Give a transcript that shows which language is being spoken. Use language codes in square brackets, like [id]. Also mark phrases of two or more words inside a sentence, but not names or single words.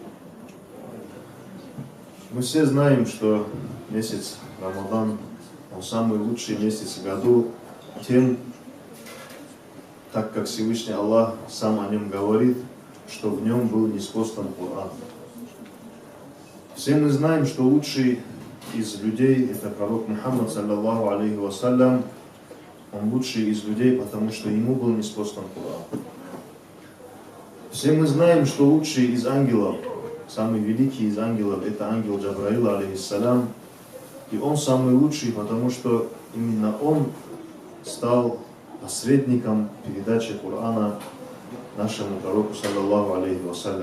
[ru] Мы все знаем, что месяц Рамадан, он самый лучший месяц в году, тем, так как Всевышний Аллах сам о нем говорит, что в нем был ниспослан Коран. Все мы знаем, что лучший из людей это пророк Мухаммад, [ar] صلى الله عليه وسلم. [ru] Он лучший из людей, потому что ему был ниспослан Коран. Все мы знаем, что лучший из ангелов, самый великий из ангелов, это ангел Джабраил, алейхиссалям. И он самый лучший, потому что именно он стал посредником передачи Корана нашему пророку, [ar] صلى الله عليه وسلم.